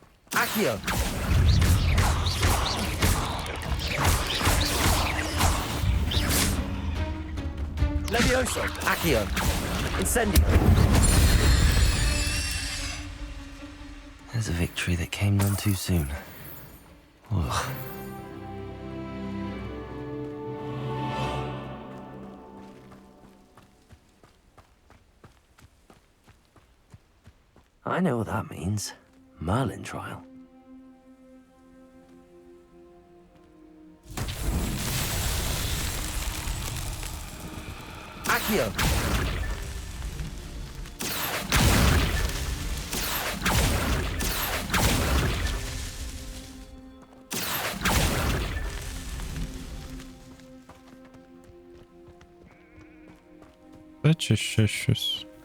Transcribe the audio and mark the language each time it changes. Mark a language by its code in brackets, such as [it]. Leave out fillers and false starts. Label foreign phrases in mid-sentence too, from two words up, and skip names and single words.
[en] Accio! Levioso! Accio! Incendio! There's a victory that came none too soon. Ugh. I know what that means. Merlin trial. Accio! [uk] Це чи ще щось?